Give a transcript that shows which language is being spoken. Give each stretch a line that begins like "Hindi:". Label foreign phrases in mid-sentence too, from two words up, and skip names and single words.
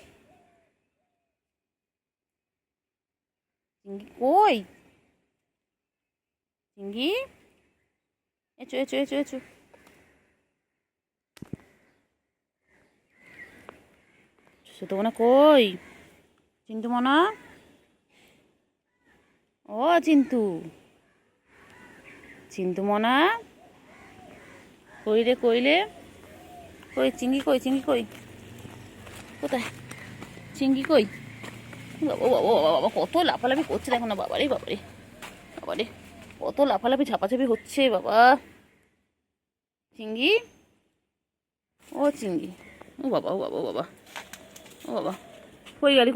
Bangla: চিঙ্গি কই? চিঙ্গি, এসো এসো এসো এসো। তো মনে কই? চিন্তু মনা, ও চিন্তু, চিন্তু মনা কইরে কইলে কই? চিঙ্গি কই? চিঙ্গি কই? কোথায় চিঙ্গি কই? বাবা বাবা বাবা বাবা, কত লাফালাফি করছে দেখো না। বাবারে বাবারে বাবারে, কত লাফালাফি ঝাপাঝাপি হচ্ছে বাবা। চিঙ্গি, ও চিঙ্গি, ও বাবা ও বাবা ও বাবা ও বাবা, কই গেলি?